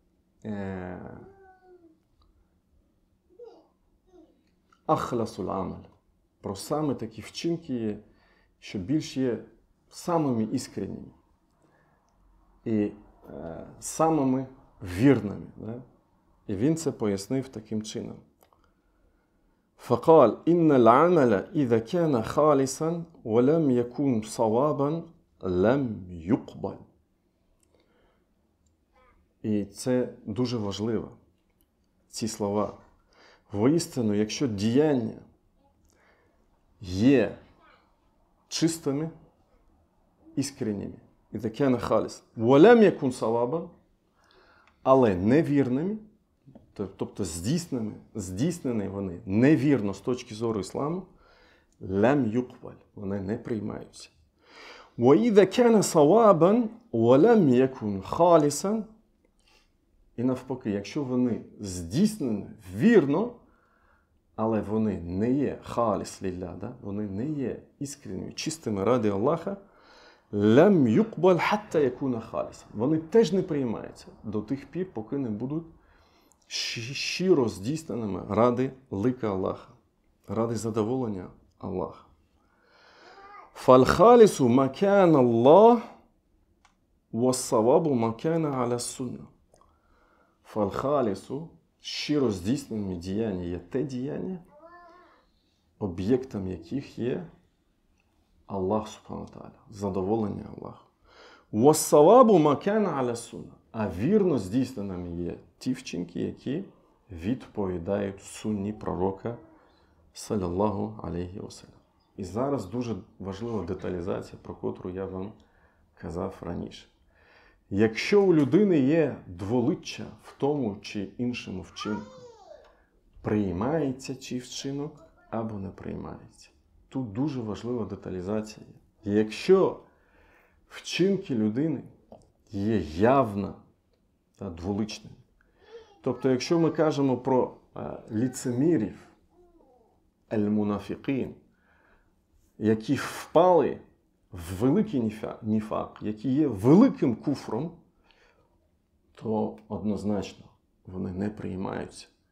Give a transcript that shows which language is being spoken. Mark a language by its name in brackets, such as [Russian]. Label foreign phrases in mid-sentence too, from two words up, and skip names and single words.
[Arabic] أخلص العمل, [Ukrainian] про саме такі вчинки, що більш є самими іскренніми і самими вірними. Да? І він це пояснив таким чином. [Arabic] فقال إن العمل إذا كان خالصا ولم يكن صوابا لم يقبل. [Ukrainian] І це дуже важливо, ці слова. Воістину, якщо діяння є чистими, іскренніми, [Arabic] إذا كان خالصا ولم يكن صوابا, [Ukrainian] але невірними, тобто здійснені вони невірно з точки зору ісламу, [Arabic] لم يقبل, [Ukrainian] вони не приймаються. [Arabic] وَإِذَا كَانَ صَوَابًا وَلَمْ يَكُنْ خَالِصًا, [Ukrainian] і навпаки, якщо вони здійснені вірно, але вони не є [Arabic] خالص لله, [Ukrainian] да? Вони не є іскренніми, чистими ради Аллаха, [Arabic] لم يقبل حتى يكون خالصا. [Ukrainian] Вони теж не приймаються до тих пір, поки не будуть щиро здійсненими ради лика Аллаха, ради задоволення Аллаха. [Arabic] فالخالص ما كان لله والصواب ما كان على السنة. [Ukrainian] Фалхалісу, щиро здійсненими діяння є те діяння, об'єктом яких є [Arabic] الله سبحانه وتعالى, [Ukrainian] задоволення Аллаху. [Arabic] والصواب ما كان على السنة. [Ukrainian] А вірно здійсненими є ті вчинки, які відповідають сунні пророка, [Arabic] صلى الله عليه وسلم. [Ukrainian] І зараз дуже важлива деталізація, про котру я вам казав раніше. Якщо у людини є дволиччя в тому чи іншому вчинку, приймається чи вчинок або не приймається. Тут дуже важлива деталізація. Якщо вчинки людини є явно та дволичними, тобто якщо ми кажемо про ліцемірів, аль-мунафікін, які впали в великий ніфак, які є великим куфром, то однозначно вони не приймаються.